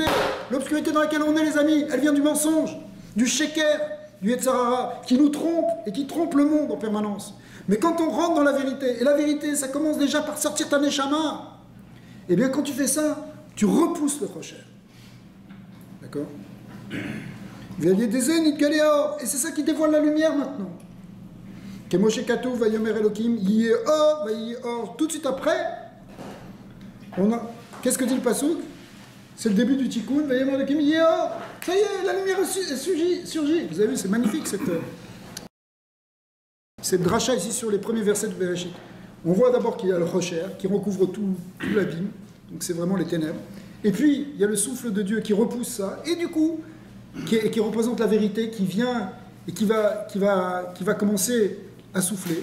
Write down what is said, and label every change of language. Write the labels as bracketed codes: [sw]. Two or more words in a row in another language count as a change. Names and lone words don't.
[fr] L'obscurité dans laquelle on est, les amis, elle vient du mensonge, du sheker, du Yetzarara, qui nous trompe et qui trompe le monde en permanence. Mais quand on rentre dans la vérité, et la vérité, ça commence déjà par sortir ta neshama. Eh bien, quand tu fais ça, tu repousses le rocher. D'accord? Et c'est ça qui dévoile la lumière maintenant. [he] Kemoshe Katouv vayomer Elohim yeh or vayeh or. [fr] Tout de suite après, qu'est-ce que dit le pasuk? C'est le début du tikkun. [he] Vayomer Elohim yeh or. [fr] Ça y est, la lumière surgit. Vous avez vu, c'est magnifique cette dracha ici sur les premiers versets de Bereshit. On voit d'abord qu'il y a le rocher qui recouvre tout l'abîme, donc c'est vraiment les ténèbres. Et puis, il y a le souffle de Dieu qui repousse ça, et du coup, qui représente la vérité, qui vient et qui va commencer à souffler.